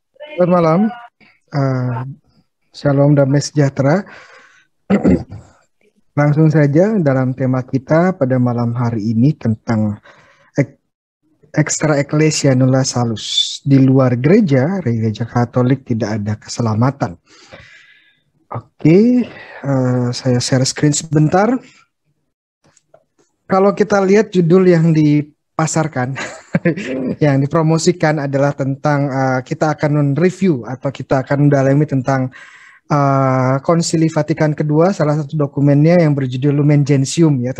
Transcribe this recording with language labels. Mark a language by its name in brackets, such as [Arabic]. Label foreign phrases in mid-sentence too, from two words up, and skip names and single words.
[Indonesian] Selamat malam, eh, Shalom damai sejahtera. Langsung saja dalam tema kita pada malam hari ini tentang [Latin] extra ecclesia nulla salus. [Indonesian] Di luar gereja Katolik tidak ada keselamatan. Oke, saya [English] share screen [Indonesian] sebentar. Kalau kita lihat judul yang dipasarkan, yang dipromosikan adalah tentang kita akan review atau kita akan mendalami tentang Konsili Vatikan kedua, salah satu dokumennya yang berjudul Lumen Gentium ya.